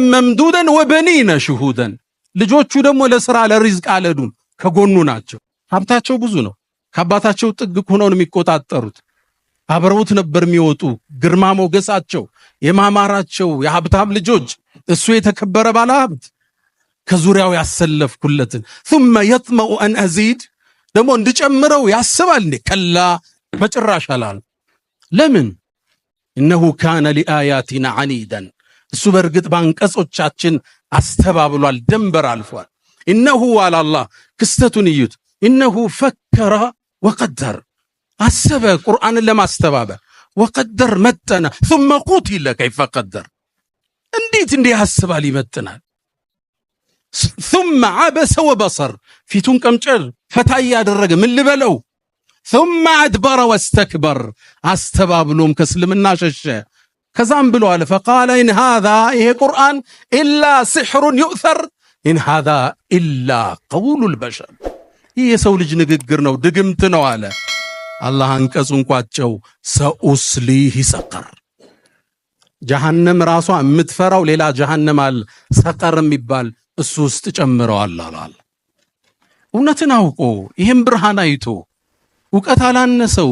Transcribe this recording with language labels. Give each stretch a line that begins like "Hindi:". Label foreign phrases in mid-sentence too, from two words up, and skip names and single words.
Arabic: ممدودا وبنين شهودا፣
Amharic: ልጆቹ ደግሞ ለሥራ ለሪዝቅ አለዱን ከጎኑ ናቸው። ሀብታቸው ብዙ ነው። ከአባታቸው ጥግ ሆነው የሚቆጣጠሩት አብረውት ነበር የሚወጡ። ግርማ ሞገሳቸው የማማራቸው የሀብታም ልጆች፣ እሱ የተከበረ ባለ ሀብት ከዙሪያው ያሰለፍኩለትን።
Arabic: ثم يطمع أن أزيد፣
Amharic: ደግሞ እንድጨምረው ያስባል እንዴ? ከላ በጭራሽ አላል። ለምን?
Arabic: إنه كان لآياتنا عنيدا፣
Amharic: እሱ በእርግጥ ባንቀጾቻችን አስተባብሏል፣ ደንበር አልፏል።
Arabic: إنه على الله
Amharic: ክስተቱን እዩት።
Arabic: إنه فكر وقدر
Amharic: አሰበ ቁርአንን ለማስተባበር وقدر መጠነ
Arabic: ثم قتل كيف قدر
Amharic: እንዴት ያስባል ይመጥናል
Arabic: ثم عبس وبصر
Amharic: ፊቱን ቀምጨር ፈታ ያደረገ ምን ልበለው ثم
Arabic: أدبر واستكبر
Amharic: አስተባብሎም ከእስልምና ሸሸ ከዛም ብሎ አለ
Arabic: فقال إن هذا
Amharic: ይሄ ቁርአን
Arabic: إلا سحر يؤثر إن هذا إلا قول البشر
Amharic: ይሄ የሰው ልጅ ንግግር ነው ድግምት ነው አለ አላህ አንቀጹን ቋጨው
Arabic: سأصليه سقر
Amharic: ጀሃነም ራሷ የምትፈራው ሌላ ጀሃነም አለ ሰቀር የሚባል እሱ ውስጥ ጨምረዋል አላል እውነትን አውቆ ይሄን ብርሃን አይቶ ዕውቀት አላነሰው